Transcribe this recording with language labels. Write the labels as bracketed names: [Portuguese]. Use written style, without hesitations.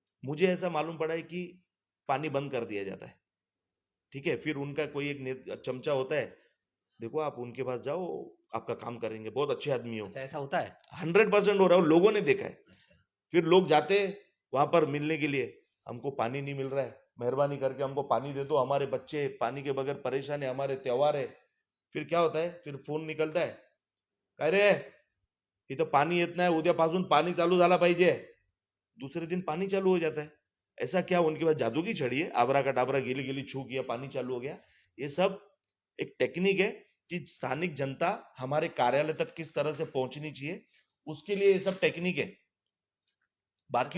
[Hindi] मुझे ऐसा मालूम पड़ा है कि पानी बंद कर दिया जाता है। ठीक है, फिर उनका कोई एक चमचा होता है, देखो आप उनके पास जाओ, आपका काम करेंगे, बहुत अच्छे आदमी हो। अच्छा, ऐसा होता है? 100% हो रहा है, लोगों ने देखा है। अच्छा। फिर लोग जाते वहां पर मिलने के लिए, हमको पानी नहीं मिल रहा है, मेहरबानी करके हमको पानी दे दो, हमारे बच्चे पानी के बगैर परेशान है, हमारे त्योहार है। फिर क्या होता है? फिर फोन निकलता है, [Marathi] काय रे इथं पाणी येत नाही, उद्यापासून पाणी चालू झाला पाहिजे। [Hindi] दूसरे दिन पानी चालू हो जाता है। ऐसा क्या उनके पास जादू की छड़ी है, आबरा का डाबरा गिली गिली छू किया पानी चालू हो गया? ये सब एक टेक्निक है कि स्थानिक जनता हमारे कार्यालय तक किस तरह से पहुंचनी चाहिए, उसके लिए ये सब टेक्निक है। बाकी